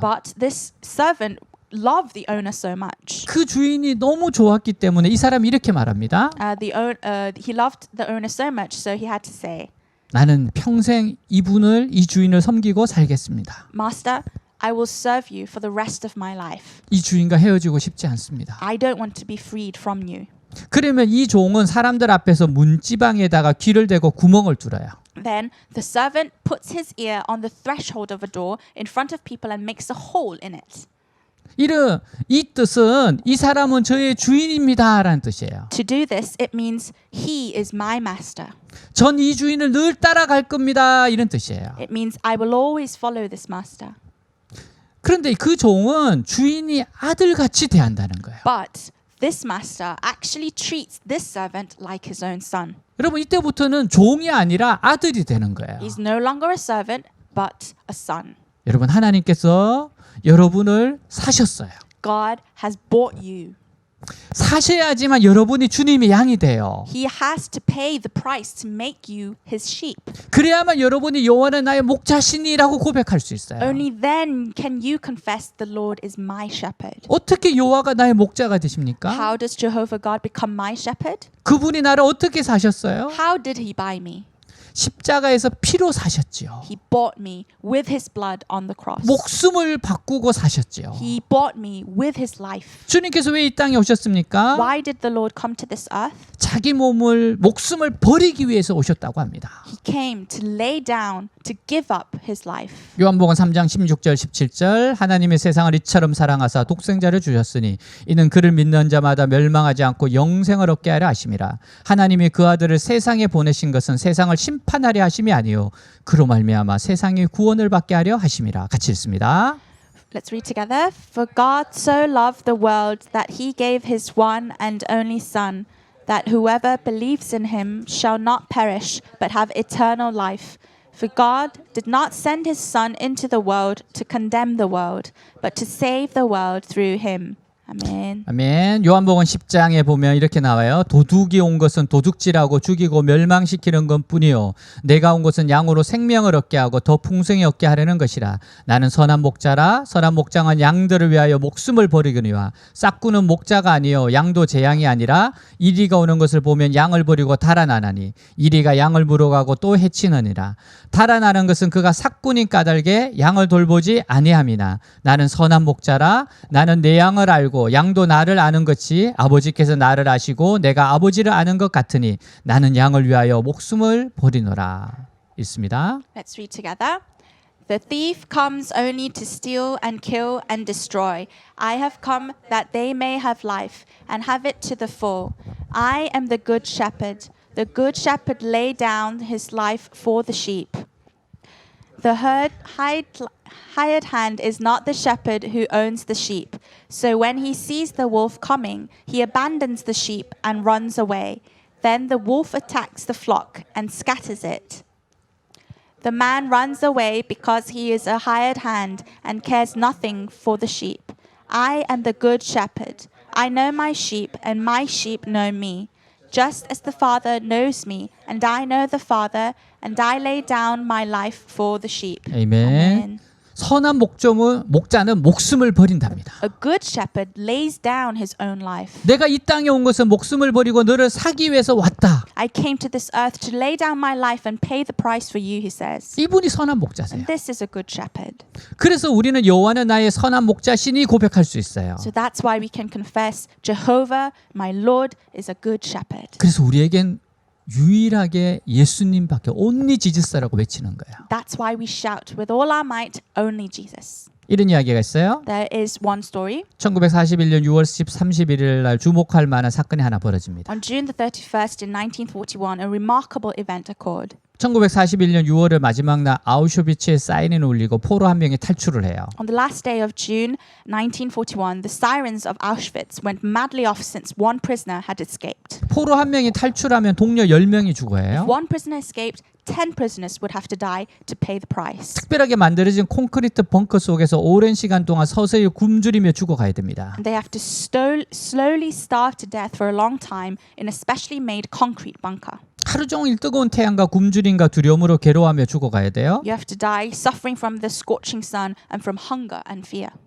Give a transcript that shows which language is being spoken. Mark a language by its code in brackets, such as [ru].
[en] But this servant loved the owner so much. [ko] 그 주인이 너무 좋았기 때문에 이 사람이 이렇게 말합니다. [en] He loved the owner so much, so he had to say, [ko] 나는 평생 이 주인을 섬기고 살겠습니다. [en] Master, I will serve you for the rest of my life. [ko] 이 주인과 헤어지고 싶지 않습니다. [en] I don't want to be freed from you. [ko] 그러면 이 종은 사람들 앞에서 문지방에다가 귀를 대고 구멍을 뚫어요. [en] Then the servant puts his ear on the threshold of a door in front of people and makes a hole in it. [ko] 이 뜻은 이 사람은 저의 주인입니다라는 뜻이에요. [en] To do this, it means he is my master. [ko] 전 이 주인을 늘 따라갈 겁니다. 이런 뜻이에요. [en] It means I will always follow this master. [ko] 그런데 그 종은 주인이 아들같이 대한다는 거예요. [en] But this master actually treats this servant like his own son. [ko] 여러분, 이때부터는 종이 아니라 아들이 되는 거예요. [en] He's no longer a servant, but a son. [ko] 여러분, 하나님께서 여러분을 사셨어요. [en] God has bought you. [ko] 사셔야지만 여러분이 주님의 양이 돼요. [en] He has to pay the price to make you his sheep. [ko] 그래야만 여러분이 여호와는 나의 목자시니라고 고백할 수 있어요. [en] Only then can you confess the Lord is my shepherd. [ko] 어떻게 여호와가 나의 목자가 되십니까? [en] How does Jehovah God become my shepherd? [ko] 그분이 나를 어떻게 사셨어요? [en] How did he buy me? [ko] 십자가에서 피로 사셨지요. [en] He bought me with his blood on the cross. [ko] 목숨을 바꾸고 사셨지요. [en] He bought me with his life. [ko] 주님께서 왜 이 땅에 오셨습니까? [en] Why did the Lord come to this earth? [ko] 자기 목숨을 버리기 위해서 오셨다고 합니다. [en] He came to lay down, to give up his life. [ko] 요한복음 3장 16절 17절 하나님의 세상을 이처럼 사랑하사 독생자를 주셨으니 이는 그를 믿는 자마다 멸망하지 않고 영생을 얻게 하려 하심이라. 하나님이 그 아들을 세상에 보내신 것은 세상을 심판하려 하심이 아니요 그로 말미암아 세상의 구원을 받게 하려 하심이라. 같이 읽습니다. [en] Let's read together. For God so loved the world that he gave his one and only Son, that whoever believes in him shall not perish, but have eternal life. For God did not send his Son into the world to condemn the world, but to save the world through him. [ko] 아멘. 아멘. 요한복음 10장에 보면 이렇게 나와요. 도둑이 온 것은 도둑질하고 죽이고 멸망시키는 것뿐이요 내가 온 것은 양으로 생명을 얻게 하고 더 풍성히 얻게 하려는 것이라. 나는 선한 목자라. 선한 목장은 양들을 위하여 목숨을 버리거니와 싹구는 목자가 아니요 양도 제 양이 아니라 이리가 오는 것을 보면 양을 버리고 달아나나니 이리가 양을 물어가고 또 해치느니라. 달아나는 것은 그가 삭군인 까닭에 양을 돌보지 아니함이나 나는 선한 목자라. 나는 내 양을 알고 양도 나를 아는 것이 아버지께서 나를 아시고 내가 아버지를 아는 것 같으니 나는 양을 위하여 목숨을 버리노라. 있습니다. [en] Let's read together. The thief comes only to steal and kill and destroy. I have come that they may have life and have it to the full. I am the good shepherd. The good shepherd laid down his life for the sheep. The hired hand is not the shepherd who owns the sheep. So when he sees the wolf coming, he abandons the sheep and runs away. Then the wolf attacks the flock and scatters it. The man runs away because he is a hired hand and cares nothing for the sheep. I am the good shepherd. I know my sheep, and my sheep know me. just as the Father knows me, and I know the Father, and I lay down my life for the sheep. [ko] 아멘. [en] Amen. [ko] 선한 목자는 목숨을 버린답니다. [en] A good shepherd lays down his own life. [ko] 내가 이 땅에 온 것은 목숨을 버리고 너를 사기 위해서 왔다. [en] I came to this earth to lay down my life and pay the price for you, he says. [ko] 이분이 선한 목자세요. [en] And this is a good shepherd. [ko] 그래서 우리는 여호와는 나의 선한 목자시니 고백할 수 있어요. [en] So that's why we can confess, Jehovah, my Lord, is a good shepherd. [ko] 그래서 우리에겐 유일하게 예수님밖에 [en] only Jesus [ko] 라고 외치는 거예요. [en] That's why we shout with all our might, only Jesus. [ko] 이런 이야기가 있어요. [en] There is one story. [ko] 1941년 6월 31일 날 주목할 만한 사건이 하나 벌어집니다. [en] On June the 31st in 1941, a remarkable event occurred. [ko] 1941년 6월의 마지막 날 아우슈비츠에 사이렌을 울리고 포로 한 명이 탈출을 해요. [en] On the last day of June 1941, the sirens of Auschwitz went madly off since one prisoner had escaped. [ko] 포로 한 명이 탈출하면 동료 10명이 죽어요. [en] If one prisoner escaped, 10 prisoners would have to die to pay the price. [ko] 특별하게 만들어진 콘크리트 벙커 속에서 오랜 시간 동안 서서히 굶주리며 죽어가야 됩니다. [en] And they have to slowly starve to death for a long time in a specially made concrete bunker. [ko] 하루 종일 뜨거운 태양과 굶주림과 두려움으로 괴로워하며 죽어가야 돼요. [en] You have to die suffering from the scorching sun and from hunger and fear.